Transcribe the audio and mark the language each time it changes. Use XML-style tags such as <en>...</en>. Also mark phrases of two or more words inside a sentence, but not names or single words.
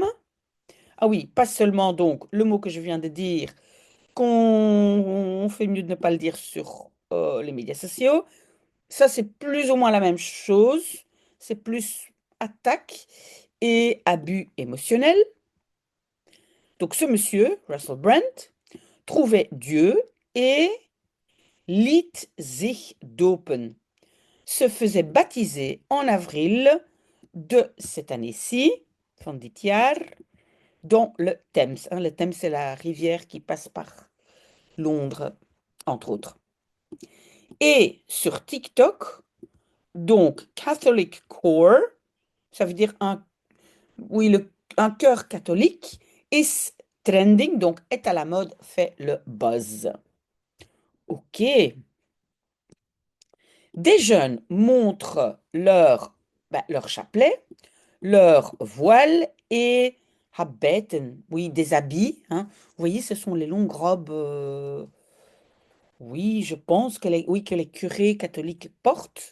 <fr>Ah oui, pas seulement donc le mot que je viens de dire, qu'on fait mieux de ne pas le dire sur les médias sociaux. Ça, c'est plus ou moins la même chose. C'est plus attaque et abus émotionnel. Donc ce monsieur, Russell Brand, trouvait Dieu et</fr> <nl>liet zich dopen,</nl> <fr>se faisait baptiser en avril de cette année-ci,</fr> <nl>van dit jaar,</nl> <fr>dans le Thames. Hein. Le Thames, c'est la rivière qui passe par Londres, entre autres. Et sur TikTok, donc</fr> <en>Catholic Core,</en> <fr>ça veut dire oui, un cœur catholique,</fr> <en>is trending,</en> <fr>donc est à la mode, fait le buzz. Ok. Des jeunes montrent leur chapelet, leur voile et habeten, oui, des habits. Hein. Vous voyez, ce sont les longues robes Oui, je pense que les curés catholiques portent.</fr>